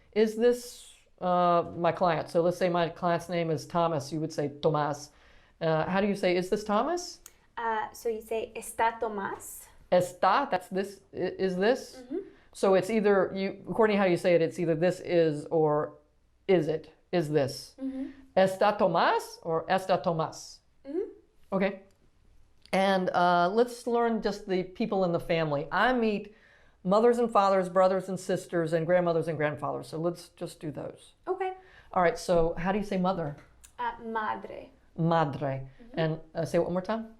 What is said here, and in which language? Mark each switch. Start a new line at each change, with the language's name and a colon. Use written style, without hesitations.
English: Is this my client? So let's say my client's name is Thomas. You would say Tomás. How do you say, is this Thomas? So you say,
Spanish: ¿Está Tomás?
English: Está, that's this, is this? So it's either, according to how you say it, it's either this is or is it, is this.
Spanish: ¿Está Tomás or está Tomás?
English: Okay. And let's learn just the people in the family. I meet mothers and fathers, brothers and sisters, and grandmothers and grandfathers. So let's just do those. Okay. All right, so how do you say mother?
Spanish: Madre.
English: Madre. And say it one more time.